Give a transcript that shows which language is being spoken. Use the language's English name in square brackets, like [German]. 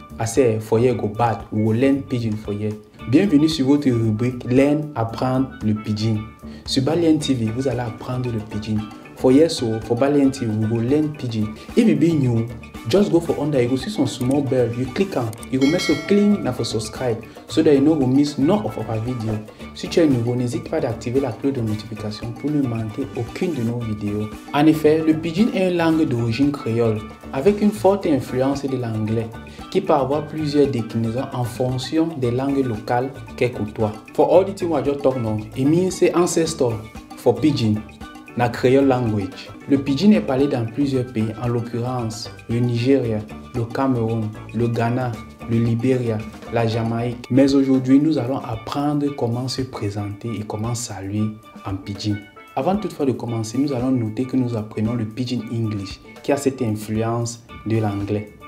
[Nigerian Pidgin] I say for here go bad, we will learn pidgin for here. [French] Bienvenue sur votre rubrique Learn, apprendre le pidgin. Sur Balian TV, vous allez apprendre le pidgin. [Nigerian Pidgin] For here so for Balian TV, we will learn pidgin. If you be new, just go for under, you go see some small bell, you click on, you go make so clean na for subscribe so that you no go miss none of our video. [French] Si tu es nouveau, n'hésite pas d'activer la cloche de notification pour ne manquer aucune de nos vidéos. En effet, le pidgin est une langue d'origine créole avec une forte influence de l'anglais qui peut avoir plusieurs déclinaisons en fonction des langues locales qu'elle côtoie. [Nigerian Pidgin] For all the things we just talk now, it means c'est ancestor for pidgin. Na Creole language. [French] Le pidgin est parlé dans plusieurs pays, en l'occurrence le Nigeria, le Cameroun, le Ghana, le Libéria, la Jamaïque. Mais aujourd'hui, nous allons apprendre comment se présenter et comment saluer en pidgin. Avant toutefois de commencer, nous allons noter que nous apprenons le pidgin English qui a cette influence de l'anglais.